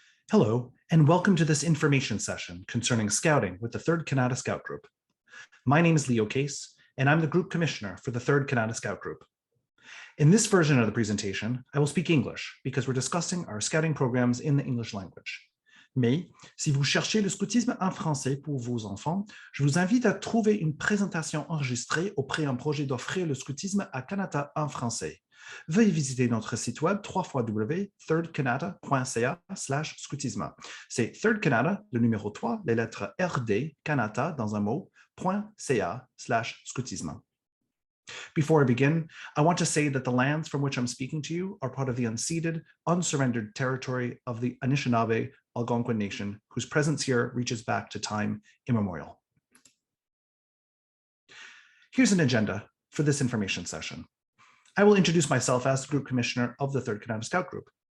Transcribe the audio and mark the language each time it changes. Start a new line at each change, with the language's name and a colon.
English: Hello, and welcome to this information session concerning scouting with the 3rd Kanata Scout Group. My name is Leo Case, and I'm the Group Commissioner for the 3rd Kanata Scout Group. In this version of the presentation, I will speak English because we're discussing our scouting programs in the English language.
French: Mais si vous cherchez le scoutisme en français pour vos enfants, je vous invite à trouver une présentation enregistrée auprès d'un projet d'offrir le scoutisme à Kanata en français. Veuillez visiter notre site web www.thirdkanata.ca/scoutisme. C'est Third Kanata, le numéro 3, les lettres RD, Kanata dans un mot, .ca/scoutisme.
English: Before I begin, I want to say that the lands from which I'm speaking to you are part of the unceded, unsurrendered territory of the Anishinaabe Algonquin Nation, whose presence here reaches back to time immemorial. Here's an agenda for this information session. I will introduce myself as the Group Commissioner of the 3rd Kanata Scout Group.